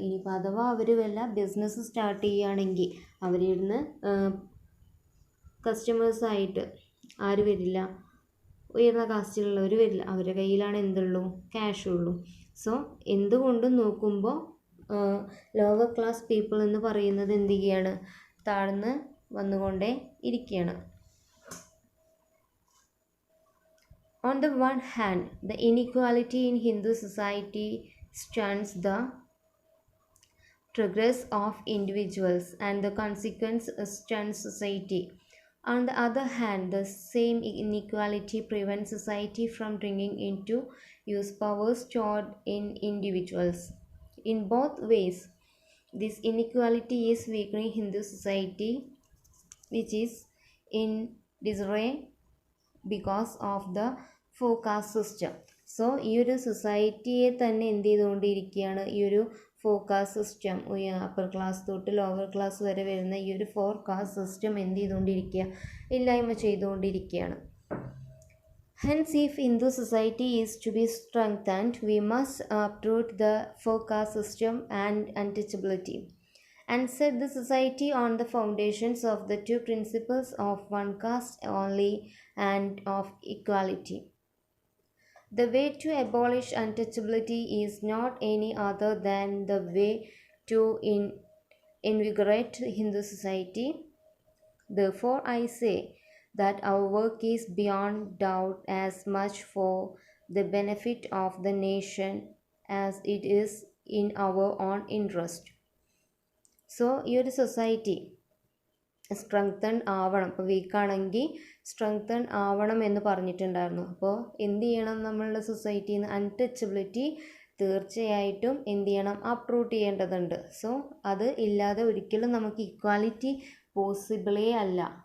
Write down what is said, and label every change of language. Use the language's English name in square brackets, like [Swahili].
[Malayalam] ഇനിയിപ്പോൾ അഥവാ അവർ വല്ല ബിസിനസ് സ്റ്റാർട്ട് ചെയ്യുകയാണെങ്കിൽ അവരിരുന്ന് കസ്റ്റമേഴ്സായിട്ട് ആര് വരില്ല, ഉയർന്ന കാസ്റ്റിലുള്ളവർ വരില്ല. അവരുടെ കയ്യിലാണ് എന്തുള്ളൂ, ക്യാഷ് ഉള്ളൂ. സോ എന്തുകൊണ്ടും നോക്കുമ്പോൾ ലോവർ ക്ലാസ് പീപ്പിൾ എന്ന് പറയുന്നത് എന്ത് ചെയ്യുകയാണ്, താഴ്ന്ന് വന്നുകൊണ്ടേ ഇരിക്കുകയാണ്. [English] On the one hand, the inequality in Hindu society stunts the progress of individuals and the consequence stunts society. On the other hand, the same inequality prevents society from bringing into use powers stored in individuals. In both ways, this inequality is weakening Hindu society, which is in disarray because of the four caste system. [Malayalam] So ഈ ഒരു സൊസൈറ്റിയെ തന്നെ എന്ത് ചെയ്തുകൊണ്ടിരിക്കുകയാണ്, ഈ ഒരു four caste system, upper class തൊട്ട് lower class വരെ വരുന്ന ഈ ഒരു ഫോർ കാസ്റ്റ് സിസ്റ്റം എന്ത് ചെയ്തുകൊണ്ടിരിക്കുക, ഇല്ലായ്മ ചെയ്തുകൊണ്ടിരിക്കുകയാണ്. [English] Hence, if Hindu society is to be strengthened, we must uproot the four caste system and untouchability, and set the society on the foundations of the two principles of one caste only and of equality. The way to abolish untouchability is not any other than the way to invigorate Hindu society. Therefore, I say that our work is beyond doubt as much for the benefit of the nation as it is in our own interest. [Malayalam] So ഈ ഒരു society strengthen ആവണം. അപ്പോൾ വീക്കാണെങ്കിൽ strengthen ആവണം എന്ന് പറഞ്ഞിട്ടുണ്ടായിരുന്നു. അപ്പോൾ എന്ത് ചെയ്യണം, നമ്മളുടെ സൊസൈറ്റിയിൽ നിന്ന് അൺടച്ചബിലിറ്റി തീർച്ചയായിട്ടും എന്ത് ചെയ്യണം, അപ്രൂട്ട് ചെയ്യേണ്ടതുണ്ട്. സോ അത് ഇല്ലാതെ ഒരിക്കലും നമുക്ക് ഇക്വാലിറ്റി പോസിബിളേ അല്ല.